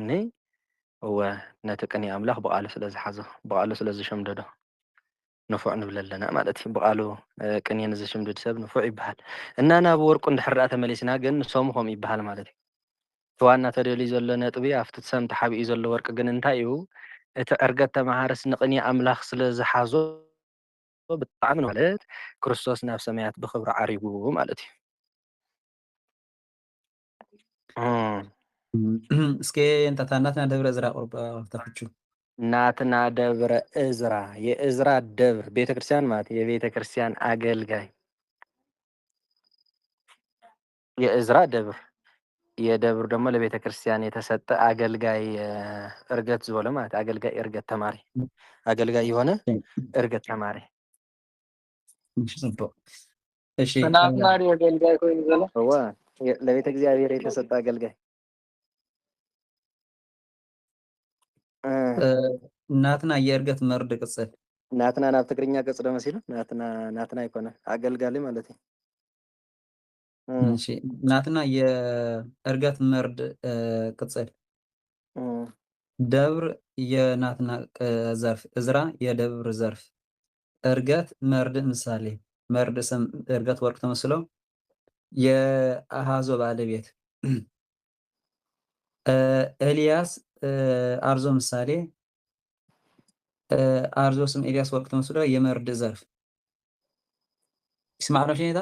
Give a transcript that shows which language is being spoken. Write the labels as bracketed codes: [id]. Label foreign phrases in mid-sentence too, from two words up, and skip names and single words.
[ti] እወ ነቲ ቅኔ አምላኽ ብቃሉ ስለ ዝሓዞ ብቃሉ ስለ ዝሸምደዶ ንፉዕ ንብል ኣለና ማለት እዩ። ብቃሉ ቅኔ ንዝሽምድድ ሰብ ንፉዕ ይበሃል እና ናብ ወርቁ እንድሕር ዳ ተመሊስና ግን ንሶምኹም ይበሃል ማለት እዩ። እቲ ዋና ተደልዩ ዘሎ ነጥቢ ኣብቲ ሰም ተሓቢኡ ዘሎ ወርቂ ግን እንታይ እዩ እቲ ዕርገት ተማሃርስ ንቅኔ አምላኽ ስለ ዝሓዞ ብጣዕሚ ማለት ክርስቶስ ናብ ሰማያት ብክብሪ ዓሪጉ ማለት እዩ። እስኪ እንታታ [gez] ናትና ደብረ እዝራ [ti] ቁርባ ተፍቹ [gez] ናትና ደብረ እዝራ [am] የእዝራ ደብር ቤተክርስቲያን ማለት የቤተክርስቲያን አገልጋይ የእዝራ ደብር የደብር ደግሞ ለቤተክርስቲያን የተሰጠ አገልጋይ እርገት ዝበለ ማለት አገልጋይ እርገት ተማሪ አገልጋይ የሆነ እርገት ተማሪ እሺ ናትና አገልጋይ [ti] ኮይኑ ዘሎ [am] ለቤተ እግዚአብሔር የተሰጠ አገልጋይ ናትና የእርገት መርድ ቅጽል [ti] ናትና ናብ ትግርኛ ገጽ ደመ ሲሉ ናትና ይኮነ አገልጋሊ ማለት እዩ። [am] እሺ ናትና የእርገት መርድ ቅጽል ደብር የናትና ዘርፍ እዝራ የደብር ዘርፍ እርገት መርድ ምሳሌ መርድ ስም እርገት ወርቅ ተመስሎ የአሃዞ ባለቤት ኤልያስ አርዞ ምሳሌ አርዞ ስም ኤልያስ ወርቅ ተመስሎ የመርድ ዘርፍ ይስማዕና ሸኔታ